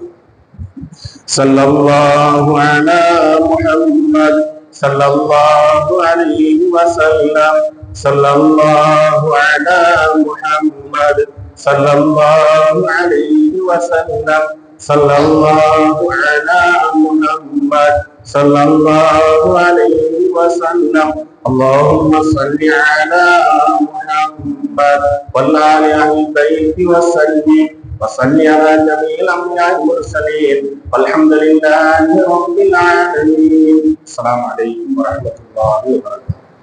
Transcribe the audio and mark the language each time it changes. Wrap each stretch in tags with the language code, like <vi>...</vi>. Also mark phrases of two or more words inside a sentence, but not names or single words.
<ar>صلى الله على محمد صلى الله عليه وسلم. صلى الله على محمد صلى الله عليه وسلم. صلى الله على محمد صلى الله عليه وسلم. اللهم صل على محمد وعلى آل البيت وصل على جميع الأنبياء والمرسلين والحمد لله رب العالمين. السلام عليكم ورحمة الله وبركاته.</ar>